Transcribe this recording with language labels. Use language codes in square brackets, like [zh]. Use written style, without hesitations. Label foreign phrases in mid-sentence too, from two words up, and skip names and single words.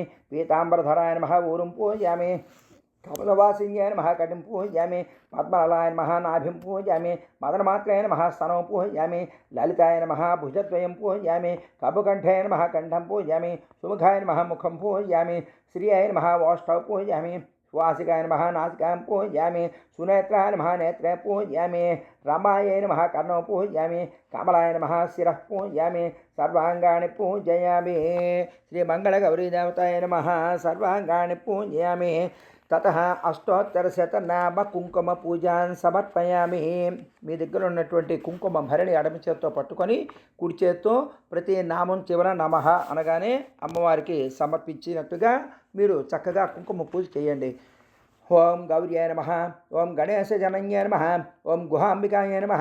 [sa] పీతాంబరధరాయ నమః ఊరుం పూజయామి. కమలవాసిన్యాయ నమః కటిం పూజయామి. పద్మలలాయ నమః నాభిం పూజయామి. మదనమాత్రాయ నమః స్తనం పూజయామి. లలితాయ నమః భుజద్వయం పూజయామి. కపుకంఠాయ నమః కంఠం పూజయామి. సుముఖాయ నమః ముఖం పూజయామి. శ్రియాయ నమః ఓష్ఠౌ పూజయామి. श्वासिकाय नमः नासिकां पूजयामि। सुनेत्राय नमः नेत्रे पूजयामि। रमायै नमः कर्णौ पूजयामि। कमलाय नमः शिरः पूजयामि। सर्वांगाणि पूजयामि। श्रीमंगलगौरीदेवताय नमः। सर्वांगाणि पूजयामि। ततः अष्टोत्तरशतनाम కుంకుమ పూజాన్ సమర్పయామి। [te] మీ దగ్గర ఉన్నటువంటి కుంకుమ భరణి ఎడమ చేత్తో పట్టుకొని కుడి చేత్తో ప్రతి నామం చివర నమః అనగానే అమ్మవారికి సమర్పించినట్టుగా మీరు చక్కగా కుంకుమ పూజ చేయండి। [sa] ఓం గౌర్యాయ నమః. ఓం గణేశజనన్యాయ నమః. ఓం గుహాంబికాయ నమః.